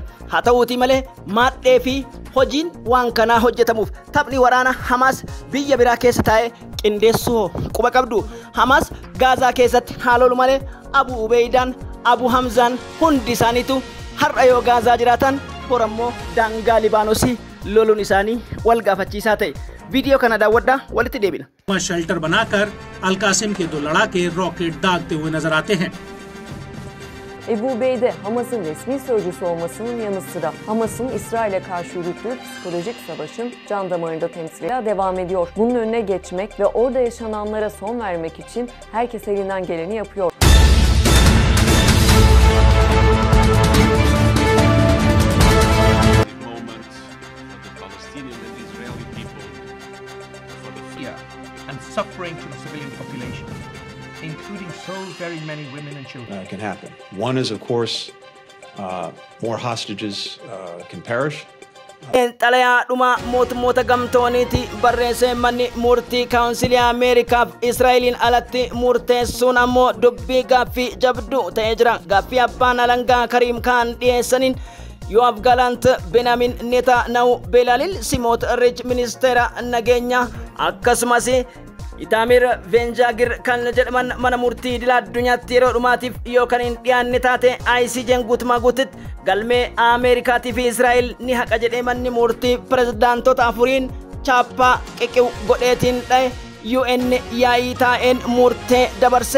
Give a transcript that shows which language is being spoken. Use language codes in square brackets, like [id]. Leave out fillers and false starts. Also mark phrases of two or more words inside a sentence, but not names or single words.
[om] Haa ta'uutii malee maadhee fi hojiin waan kanaa hojjetamuuf taphni waraana Hamaas biyya biraa keessa taa'ee qindeessuu quba qabdu. Hamaas Gaazaa keessatti haalolu malee Abu Ubaidaan Abu Hamzaan hundi isaaniitu har'a yoo Gaazaa jiraatan borammoo daangaa Libaanosii loluun isaanii wal gaafachiisaa ta'e. वीडियो का दावड्डा वलित देबिना [hi] शेल्टर बनाकर अल-कासिम के 2 लड़ाके रॉकेट दागते हुए नजर आते हैं. [tr] Ebu Ubeyde, Hamas'ın resmi sözcüsü olmasının yanı sıra Hamas'ın İsrail'e karşı yürüttüğü psikolojik savaşın can damarında temsiliyle devam ediyor. Bunun önüne geçmek ve orada yaşananlara son vermek için herkes elinden geleni yapıyor. [en] And suffering to the civilian population, including so very many women and children. Can happen. One is, of course, more hostages can perish. [om] xalayaa dhuma mootummoota gamtooniiti barreessee manni murtii kaawunsilii Ameerikaaf Israa'eliin alatti murteessuun ammoo dubbii gaaffii jabduu ta'ee jira. Gaaffii abbaan alangaa Kariim Khan dhiyeessaniin Yoav Galant, Benjamin Netanyahu, Belalil Simot Rich ministeera nageenyaa akkasumas Itamir Venjagir kan jedhaman mana murtii idil addunyaatti yeroo dhumaatiif yookaan hin dhiyaanne taate ICJ'n guutumaa guututti galmee Ameerikaatii fi Israa'el ni haqa jedhee manni murtii pirezidaantota afuriin chaappaa qiqiw godheetiin dhaye UN yaa'ii taa'een murtee dabarse.